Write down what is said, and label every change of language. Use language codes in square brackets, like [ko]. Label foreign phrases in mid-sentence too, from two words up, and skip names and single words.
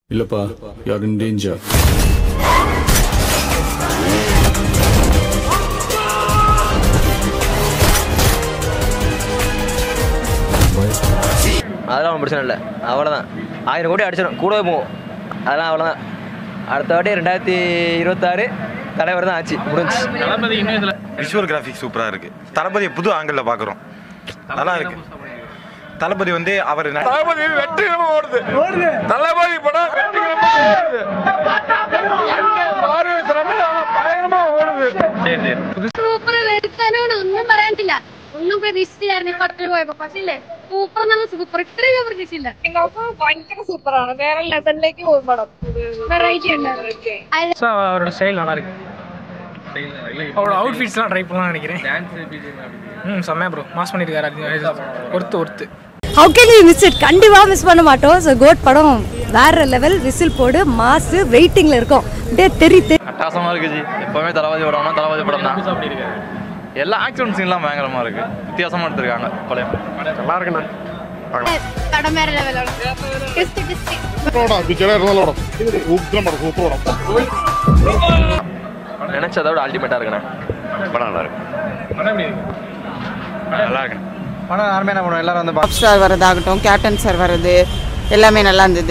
[ta] இல்லப்பா, [en] you're in danger. [ta] அதெல்லாம் ஒன்றும் பிரச்சனை இல்லை, அவ்வளோதான். 1000 கோடி அடிச்சிடும், கூடவே போகும். அதெல்லாம் அவ்வளோதான். அடுத்த வாட்டி 2026 தலைவர் தான் ஆச்சு, முடிஞ்சு. தளபதி இன்னும் இதில் [en] visual graphics [ta] சூப்பராக இருக்குது. தளபதியை புது ஆங்கிளில் பார்க்குறோம், நல்லா இருக்கு. தளபதி வந்து அவர் தளபதி வெற்றிகரமா ஓடுது. தளபதி படம் [ml] ഒന്നും പറയാനില്ല, ഒന്നും പ്രതീക്ഷിച്ചില്ലായിരുന്നു. പുറത്തു പോയപ്പോ പക്ഷേ സൂപ്പർ നല്ല സൂപ്പർ, ഇത്രയും പ്രതീക്ഷിച്ചില്ല. ഭയങ്കര സൂപ്പറാണ്, വേറെ ലെവലിലേക്ക് പോകും പടം. വെറൈറ്റി ഉണ്ടായിരുന്നു. [ta] அவரோட ஸ்டைல் நல்லா இருக்கு. அவரோட அவுட்ஃபிட்ஸ்லாம் ட்ரை பண்ணலாம்னு நினைக்கிறேன். செம்மையா ப்ரோ, மாஸ் பண்ணியிருக்காரு. ஒர்த்து [en] How can you miss it? [ta] கண்டிப்பா மிஸ் பண்ண மாட்டோம். ஸோ கோட் படம் வேற லெவல், விசில் போடு, மாசு, வெயிட்டிங்ல இருக்கும். அப்படியே தெரியுது, அட்டாசமாக இருக்கு ஜி. எப்போவுமே தளபதி படம்னா தளபதி படம் தான். எல்லா ஆக்ஷன் சீன்லாம் பயங்கரமாக இருக்கு, வித்தியாசமாக எடுத்திருக்காங்க. படம் நல்லா இருக்குண்ணா. [ml] പടം വേറെ ലെവലാണ്. [ta] நினைச்சதை விட அல்டிமேட்டாக இருக்குண்ணே. படம் நல்லா இருக்கு. நல்லா இருக்குண்ணே. படம் யாருமே என்ன பண்ணுவோம், எல்லாரும் வந்து [en] pop star [ta] வரதாகட்டும், [en] captain sir [ta] வர்றது எல்லாமே நல்லா இருந்தது.